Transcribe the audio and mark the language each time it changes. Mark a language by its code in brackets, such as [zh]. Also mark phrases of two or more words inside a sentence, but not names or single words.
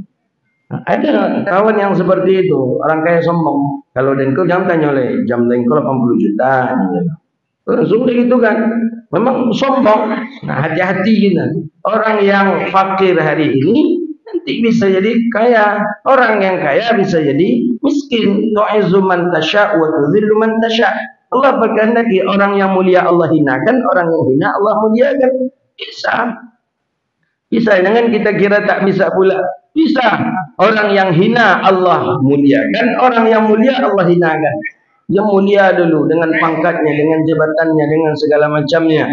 [id] Nah, ada kawan yang seperti itu, orang kaya sombong. Kalau dengkul jam tanya oleh jam dengkul 80 juta. Langsung begitu kan. Memang sombong. Nah, hati-hati gitu. Orang yang fakir hari ini nanti bisa jadi kaya. Orang yang kaya bisa jadi miskin. [ar] Tu'izzu man tasya' wa tudhillu man tasya'. [id] Allah berkehendaki orang yang mulia Allah hinakan, orang yang hina Allah muliakan. Bisa. Jangan kita kira tak bisa pula. Bisa. Orang yang hina Allah muliakan, orang yang mulia Allah hinakan. Yang mulia dulu dengan pangkatnya, dengan jabatannya, dengan segala macamnya.